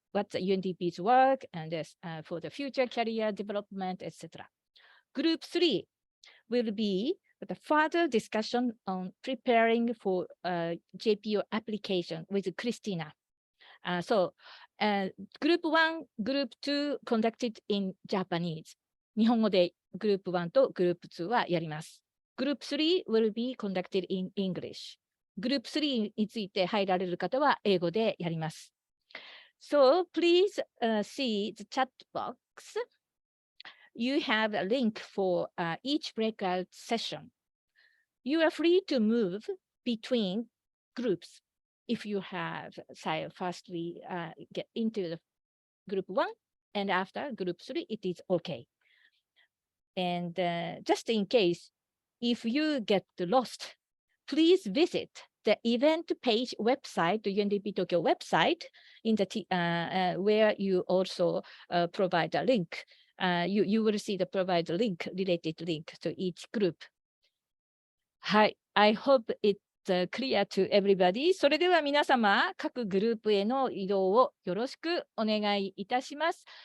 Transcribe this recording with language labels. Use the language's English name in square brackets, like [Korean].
[English] What's UNDP's work and for the future career development, etc. Group 3 will be the further discussion on preparing for JPO application with Christina. So Group 1, Group 2 conducted in Japanese. [Japanese] 日本語でグループ1とグループ2はやります。 [English] Group 3 will be conducted in English. [Japanese] グループ3について入られる方は英語でやります。 [English] So please see the chat box. You have a link for each breakout session. You are free to move between groups. If you have, say, firstly get into the group 1 and after group 3, it is okay. And just in case, if you get lost, please visit the event page website, the UNDP Tokyo website, in the where you also provide a link. You will see the provide link, related link to each group. Hi, I hope it's clear to everybody. [Japanese] それでは皆様、各グループへの移動をよろしくお願いいたします。